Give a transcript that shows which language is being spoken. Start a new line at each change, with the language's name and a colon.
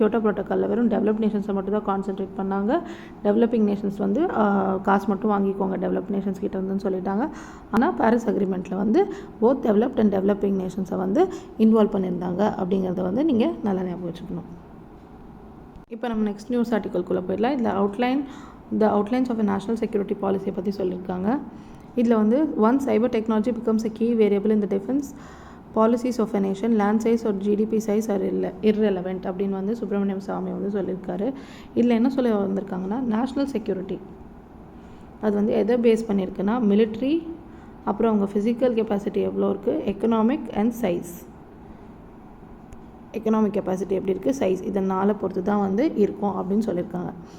Tamil: Kyoto ப்ரோட்டோக்காலில் வெறும் develop நேஷன்ஸை மட்டும் தான் கான்சென்ட்ரேட் பண்ணாங்க. டெவலப்பிங் நேஷன்ஸ் வந்து காசு மட்டும் வாங்கிக்கோங்க டெவலப் நேஷன்ஸ் கிட்ட இருந்துன்னு சொல்லிட்டாங்க. ஆனால் பாரிஸ் அக்ரிமெண்ட்டில் வந்து போத் டெவலப்ட் அண்ட் டெவலப்பிங் நேஷன்ஸை வந்து இன்வால்வ் பண்ணியிருந்தாங்க அப்படிங்கிறத வந்து நீங்கள் நல்லா ஞாபகம் வச்சுக்கணும். இப்போ நம்ம நெக்ஸ்ட் நியூஸ் ஆர்டிக்கல்குள்ளே போயிடலாம். இதில் outlines of a national security பாலிசியை பற்றி சொல்லியிருக்காங்க. இதில் வந்து
English: one cyber technology becomes a key variable in the defense policies of a nation, land size or GDP size are irrelevant
Tamil: அப்படின்னு வந்து சுப்பிரமணியம் சாமி வந்து சொல்லியிருக்காரு. இதில் என்ன சொல்ல வந்திருக்காங்கன்னா, நேஷ்னல் செக்யூரிட்டி அது வந்து எதை பேஸ் பண்ணியிருக்குன்னா மிலிட்ரி, அப்புறம் அவங்க ஃபிசிக்கல் கெப்பாசிட்டி எவ்வளோ இருக்குது,
English: Economic and size.
Tamil: Economic capacity எப்படி இருக்குது, சைஸ், இதனால் பொறுத்து தான் வந்து இருக்கும் அப்படின்னு சொல்லியிருக்காங்க.